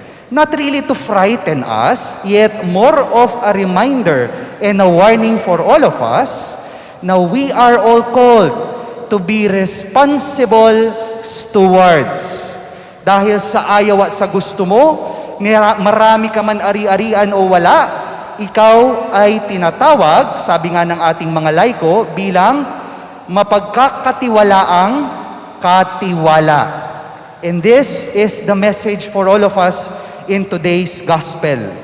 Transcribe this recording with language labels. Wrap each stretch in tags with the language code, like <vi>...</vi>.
<en>Not really to frighten us, yet more of a reminder and a warning for all of us. Now we are all called to be responsible stewards.</en> <tl>Dahil sa ayaw at sa gusto mo, marami ka man ari-arian o wala, ikaw ay tinatawag, sabi nga ng ating mga laiko, bilang mapagkakatiwalaang katiwala.</tl> <en>And this is the message for all of us in today's gospel.</en>